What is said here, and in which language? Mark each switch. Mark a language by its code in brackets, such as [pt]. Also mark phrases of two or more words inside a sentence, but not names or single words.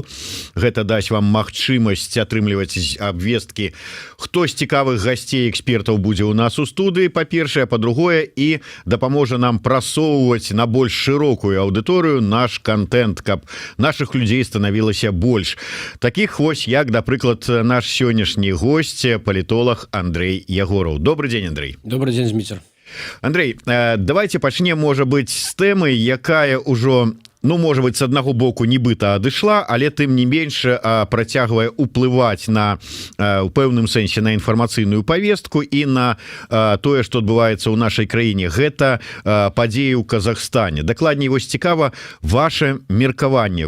[be] Гэта дасць вам магчымасць атрымліваць абвесткі, хто з цікавых гасцей экспертаў будзе ў нас у студыі, па-першае, па-другое, і дапаможа нам прасоўваць на больш шырокую аўдыторыю наш контент, каб наших людзей станавілася больш. Таких вось, як, напрыклад, наш сённяшні гость, палітолог Андрей Ягораў. [ru] Добрый день, Андрей. Добрый день, Зміцер. [be] Андрей, давайте пачнем, можа быць, з тэмы, якая ўжо, можа быть, с аднаго боку нібыта адышла, але тым не менш працягвае уплываць на у пэўным сэнсе на інфармацыйную повестку і на тое, што адбываецца ў нашай краіне. Гэта падзеі ў Казахстане. Дакладней, вось цікава ваше меркаванне.